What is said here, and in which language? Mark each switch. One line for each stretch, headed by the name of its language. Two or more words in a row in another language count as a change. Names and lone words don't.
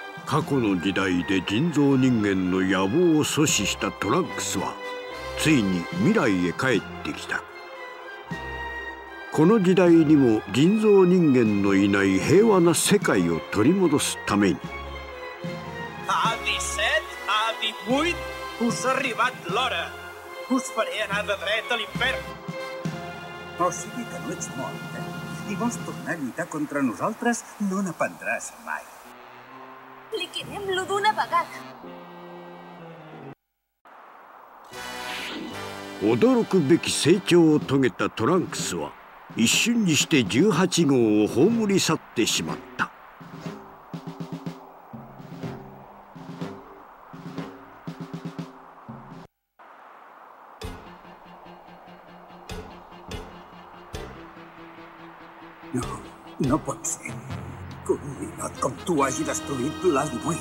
Japanese: 過去の時代で人造人間の野望を阻止したトランクスはついに未来へ帰ってきた。この時代にも人造人間のいない平和na世界を取り戻すために。
Catalan: Avi set, avi 8, us ha arribat l'hora. Us faré anar de dret a l'infern. O sigui que no ets mort, I vols tornar a lluitar contra nosaltres? No n'aprendràs mai. Liquidem-lo d'una vegada.
Japanese: 驚くべき成長を遂げたトランクスは一瞬にして18号を葬り去ってしまった。
Catalan: No pot ser que un ninot com tu hagi destruït l'Ali-8.